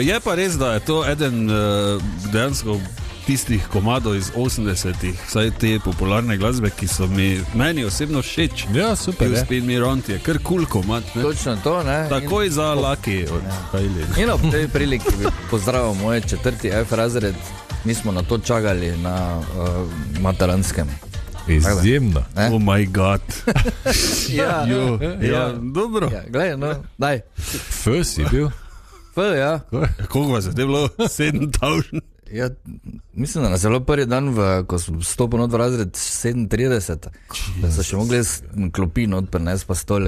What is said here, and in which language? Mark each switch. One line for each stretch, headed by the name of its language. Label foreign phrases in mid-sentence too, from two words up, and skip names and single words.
Slovenian: Je pa res, da je to eden dejansko tistih komadov iz 80-ih, vsaj te popularne glasbe, ki so meni osebno všeč. Ja, super. You Spin Me Round je kar cool komad. Točno to, ne? Takoj za Lucky od Kylie. In ob tej priliki pozdravljam moj 4. F razred, mi smo na to čakali na Materanskem. Izjemno.
English: Oh my god.
Slovenian: Ja, dobro. Ja, glej, no, daj. F si bil? F, ja. Koliko vas je te bilo? 7000? Ja, mislim, da na zelo prvi dan, ko sem stopil v razred 37, da so še mogli klopi not prenesti pa stole.